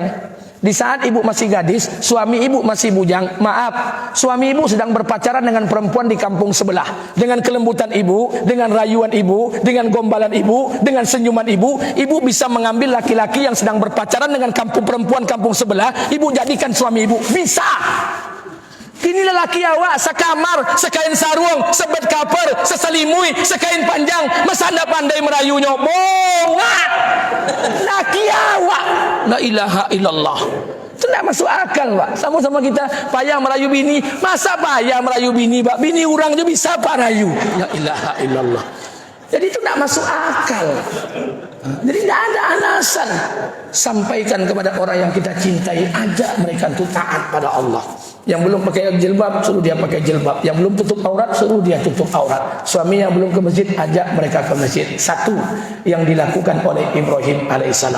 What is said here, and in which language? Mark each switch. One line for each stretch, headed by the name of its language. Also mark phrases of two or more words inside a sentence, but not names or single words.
Indonesian: Di saat ibu masih gadis, suami ibu masih bujang. Maaf, suami ibu sedang berpacaran dengan perempuan di kampung sebelah. Dengan kelembutan ibu, dengan rayuan ibu, dengan gombalan ibu, dengan senyuman ibu, ibu bisa mengambil laki-laki yang sedang berpacaran dengan perempuan kampung sebelah. Ibu jadikan suami ibu. Bisa.
Minangkabau: Kini lelaki awak sekamar, sekain sarung, sebet kaper, seselimui, sekain panjang.
Indonesian: Masa anda pandai merayunya?
Minangkabau: Bongat. Laki awak.
Arabic: La ilaha illallah.
Indonesian: Itu tidak masuk akal, Pak. Sama-sama kita payah merayu bini. Masa payah merayu bini, Pak? Bini orang je bisa Pak rayu.
Arabic: La ilaha illallah.
Indonesian: Jadi itu tidak masuk akal. Jadi tidak ada alasan. Sampaikan kepada orang yang kita cintai, ajak mereka untuk taat pada Allah. Yang belum pakai jilbab, suruh dia pakai jilbab. Yang belum tutup aurat, suruh dia tutup aurat. Suami yang belum ke masjid, ajak mereka ke masjid. Satu yang dilakukan oleh Ibrahim alaihissalam.